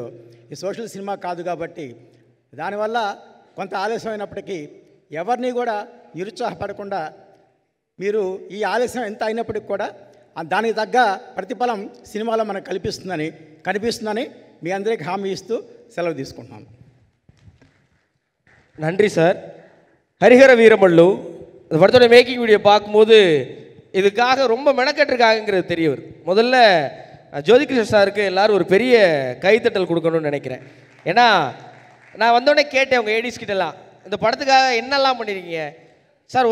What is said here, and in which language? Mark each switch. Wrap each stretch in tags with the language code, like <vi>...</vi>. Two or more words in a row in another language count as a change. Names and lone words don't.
<te>ఈ సోషల్ సినిమా కాదు కాబట్టి దానివల్ల కొంత ఆలస్యం అయినప్పటికీ ఎవరిని కూడా నిరుత్సాహపడకుండా మీరు ఈ ఆలస్యం ఎంత అయినప్పటికీ కూడా దానికి తగ్గ ప్రతిఫలం సినిమాలో మనకు కనిపిస్తుందని మీ అందరికీ హామీ ఇస్తూ సెలవు తీసుకుంటున్నాను.</te> <ta>நன்றி சார். ஹரிஹர வீரமல்லு இந்த படத்தோட மேக்கிங் வீடியோ பார்க்கும்போது இதுக்காக ரொம்ப மெனக்கட்டிருக்காங்கிறது தெரிய வருது. முதல்ல ஜோதிகிருஷ்ணன் சாருக்கு எல்லோரும் ஒரு பெரிய கைத்தட்டல் கொடுக்கணும்னு நினைக்கிறேன். ஏன்னா நான் வந்தோடனே கேட்டேன் உங்கள் ஏடிஸ் கிட்டலாம், இந்த படத்துக்காக என்னெல்லாம் பண்ணியிருக்கீங்க சார்?</ta>